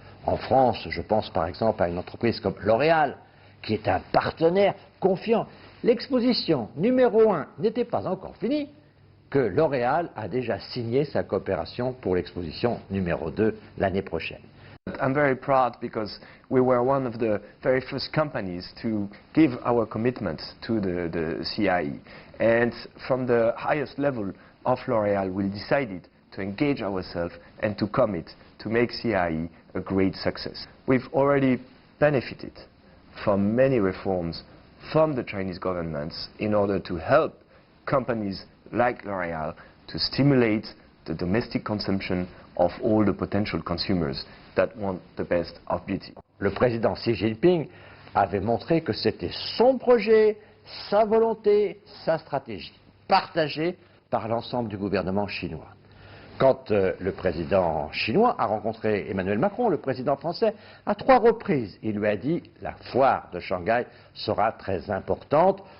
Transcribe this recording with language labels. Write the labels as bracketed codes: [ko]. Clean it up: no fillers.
[fr] En France, je pense par exemple à une entreprise comme L'Oréal, qui est un partenaire confiant. L'exposition numéro 1 n'était pas encore finie, que L'Oréal a déjà signé sa coopération pour l'exposition numéro 2 l'année prochaine. [en] I'm very proud because we were one of the very first companies to give our commitment to the CIE. And from the highest level of L'Oréal, we decided to engage ourselves and to commit to make CIE a great success. We've already benefited from many reforms from the Chinese governments in order to help companies like L'Oréal to stimulate the domestic consumption of all the potential consumers that want the best of beauty. [fr] Le président Xi Jinping avait montré que c'était son projet, sa volonté, sa stratégie, partagée par l'ensemble du gouvernement chinois. Quand le président chinois a rencontré Emmanuel Macron, le président français, à 3 reprises, il lui a dit « La foire de Shanghai sera très importante.